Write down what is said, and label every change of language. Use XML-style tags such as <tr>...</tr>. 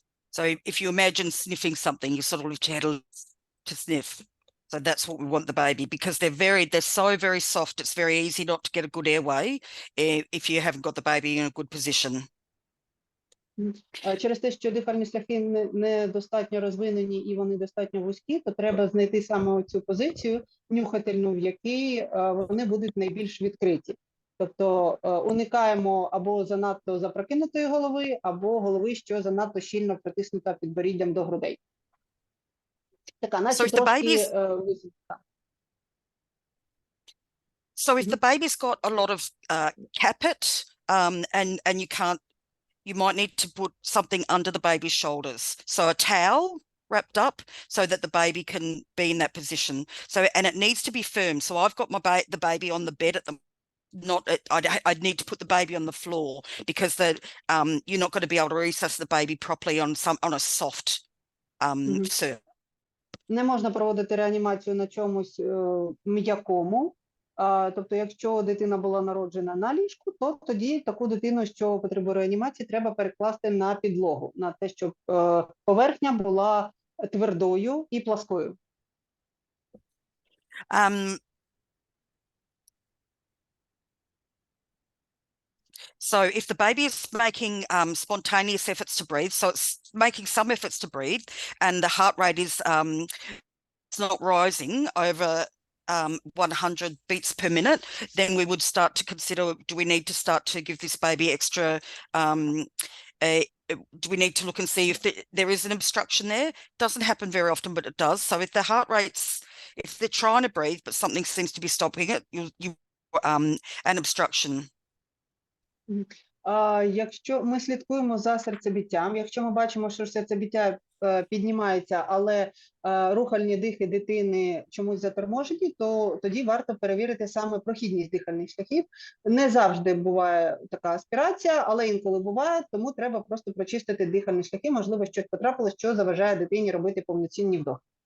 <en>So if you imagine sniffing something, you sort of lift your head to sniff. So that's what we want the baby, because they're so very soft. It's very easy not to get a good airway if you haven't got the baby in a good position.</en> <uk>Через те, що дихальні шляхи недостатньо розвинені і вони достатньо вузькі, то треба знайти саме цю позицію нюхательну, в якій вони будуть найбільш відкриті. Тобто уникаємо або занадто запрокинутої голови, або голови, що занадто щільно притиснута підборіддям до грудей. Така, наче трошки...</uk> <en>So if the baby's got a lot of caput and you can't you might need to put something under the baby's shoulders. So a towel wrapped up so that the baby can be in that position. So, and it needs to be firm. So I've got the baby on the bed at the I'd need to put the baby on the floor because you're not going to be able to resuscitate the baby properly on a soft surface.</en> <uk>Не можна проводити реанімацію на чомусь м'якому. Тобто, якщо дитина була народжена на ліжку, то тоді таку дитину, що потребує реанімації, треба перекласти на підлогу, на те, щоб поверхня була твердою і пласкою.</uk> <en>So if the baby is making spontaneous efforts to breathe, so it's making some efforts to breathe, and the heart rate is it's not rising over 100 beats per minute, then we would start to consider, do we need to start to give this baby extra, do we need to look and see if there is an obstruction there? It doesn't happen very often, but it does. So if the heart rate's, if they're trying to breathe, but something seems to be stopping it, you an obstruction.</en> <uk>Якщо ми слідкуємо за серцебиттям, якщо ми бачимо, що серцебиття піднімається, але рухальні дихи дитини чомусь заторможені, то тоді варто перевірити саме прохідність дихальних шляхів. Не завжди буває така аспірація, але інколи буває, тому треба просто прочистити дихальні шляхи, можливо, щось потрапило, що заважає дитині робити повноцінний вдох.</uk>